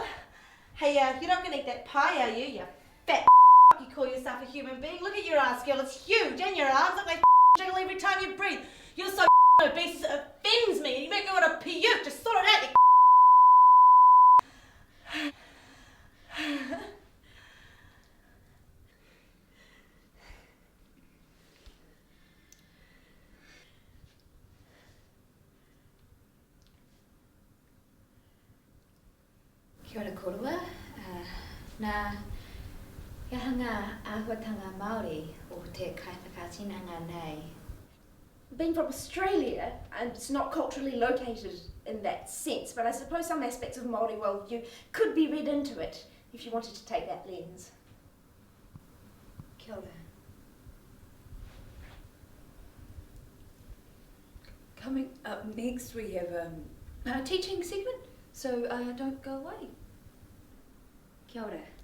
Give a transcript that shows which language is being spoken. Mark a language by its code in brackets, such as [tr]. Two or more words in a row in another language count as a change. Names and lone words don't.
[en] Hey, you're not gonna eat that pie, are you? You fat you call yourself a human being? Look at your ass, girl. It's huge, and your arms look like jiggle every time you breathe. You're so obese it offends me. You make me want to puke. Just sort it out, you [mi] Kia ora korua. Nā hanga āhuatanga Māori o te kaiwhakatinanga nei. [en] Being from Australia, and it's not culturally located in that sense, but I suppose some aspects of Māori worldview could be read into it if you wanted to take that lens. [mi] Kia ora. [en] Coming up next, we have a teaching segment, so don't go away. [mi] Kia ora.